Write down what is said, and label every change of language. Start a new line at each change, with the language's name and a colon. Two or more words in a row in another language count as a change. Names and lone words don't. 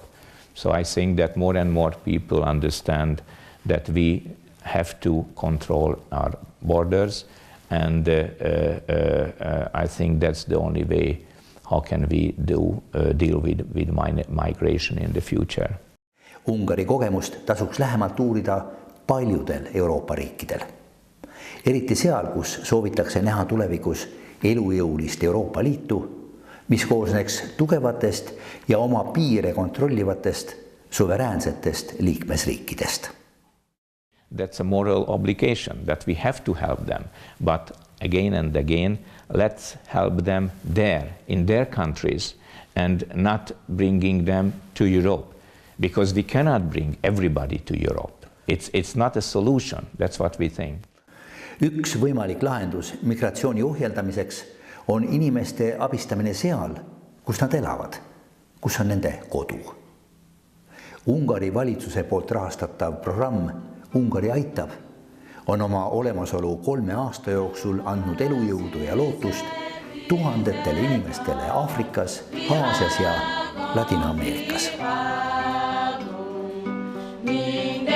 English: So I think that more and more people understand that we have to control our borders, and I think that's the only way how can we deal with migration in the future.
Estonian: Ungari kogemust tasuks lähemalt uurida paljudel Euroopa riikidel. Eriti seal, kus soovitakse näha tulevikus elujõulist Euroopa Liitu, mis koosneks tugevatest ja oma piire kontrollivatest suveräänsetest liikmesriikidest.
English: That's a moral obligation that we have to help them, but again and again, let's help them there, in their countries, and not bringing them to Europe, because we cannot bring everybody to Europe. It's not a solution, that's what we think.
Estonian: Üks võimalik lahendus migratsiooni ohjeldamiseks on inimeste abistamine seal, kus nad elavad, kus on nende kodu. Ungari valitsuse poolt rahastatav programm Ungari aitab on oma olemasolu 3 aasta jooksul andnud elujõudu ja lootust tuhandetele inimestele Aafrikas, Aasias ja Ladina-Ameerikas.